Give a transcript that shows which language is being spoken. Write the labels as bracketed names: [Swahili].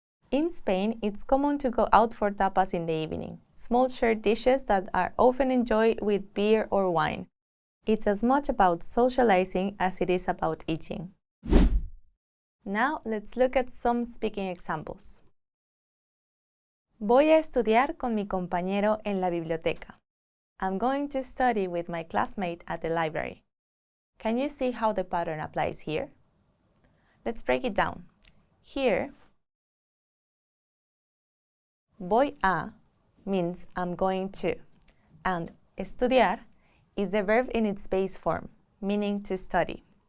[English] In Spain, it's common to go out for tapas in the evening, small shared dishes that are often enjoyed with beer or wine. It's as much about socializing as it is about eating. Now, let's look at some speaking examples. [Spanish] Voy a estudiar con mi compañero en la biblioteca. [English] I'm going to study with my classmate at the library. Can you see how the pattern applies here? Let's break it down. Here, [Spanish] voy a [English] means I'm going to, and [Spanish] estudiar [English] is the verb in its base form, meaning to study.